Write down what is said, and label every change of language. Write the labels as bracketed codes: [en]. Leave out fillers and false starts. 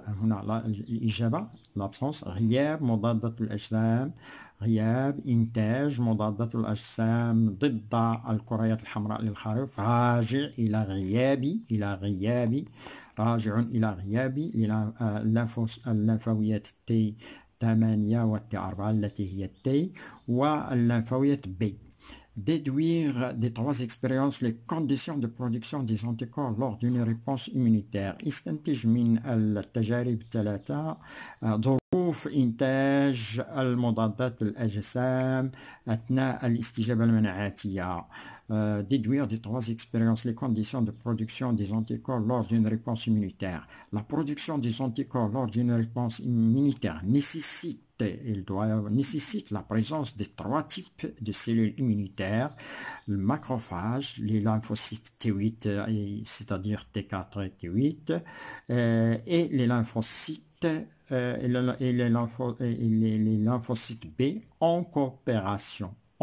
[ar] هنا الإجابة l'absence. غياب مضادات الأجسام، غياب إنتاج مضادات الأجسام ضد الكريات الحمراء للخريف راجع إلى غياب الليمفاويات تي 8 و تي 4 التي هي التي والليمفاويات بي. [fr] Déduire des trois expériences les conditions de production des anticorps lors d'une réponse immunitaire. [ar] استنتج من التجارب الثلاثة ظروف إنتاج المضادات الأجسام أثناء الاستجابة المناعاتية. [fr] Déduire des trois expériences les conditions de production des anticorps lors d'une réponse immunitaire. La production des anticorps lors d'une réponse immunitaire nécessite la présence de trois types de cellules immunitaires, le macrophage, les lymphocytes T8, c'est-à-dire T4 et T8, et les lymphocytes les lymphocytes B en coopération.